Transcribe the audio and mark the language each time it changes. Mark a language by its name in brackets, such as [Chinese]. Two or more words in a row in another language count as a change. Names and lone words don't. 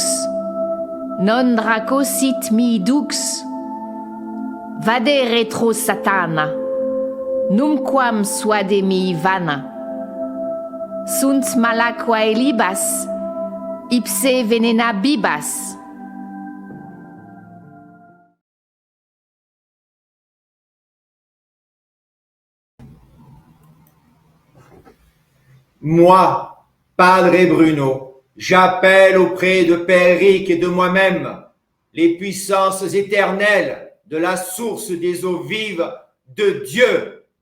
[Latin] Non draco sit mi dux. Vade retro satana. Numquam suade mi vana. Sunt malaquae libas. Ipse venena bibas. [French] Moi, Padre Bruno, j'appelle auprès de Père Éric et de moi-même les puissances éternelles de la source des eaux vives de Dieu.